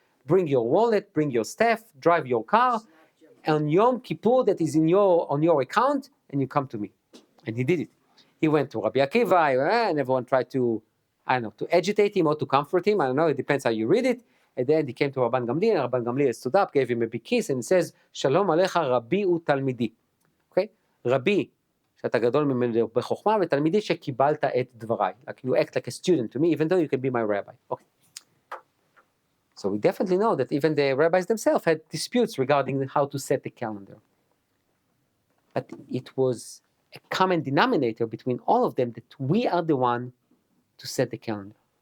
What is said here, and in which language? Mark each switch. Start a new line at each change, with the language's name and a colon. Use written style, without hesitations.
English: Bring your wallet, bring your staff, drive your car, on Yom Kippur that is on your account, and you come to me. And he did it. He went to Rabbi Akiva, and everyone tried to, to agitate him or to comfort him. I don't know, it depends how you read it. And then he came to Rabban Gamliel, and Rabban Gamliel stood up, gave him a big kiss, and he says,
Hebrew: Shalom alecha Rabbi u'talmidi.
English: Okay?
Hebrew: Rabbi, שאתה גדול ממני בחוכמה, ותלמידי שקיבלת את דבריי.
English: Like you act like a student to me, even though you can be my rabbi. Okay. So we definitely know that even the rabbis themselves had disputes regarding how to set the calendar. But it was a common denominator between all of them that we are the one to set the calendar.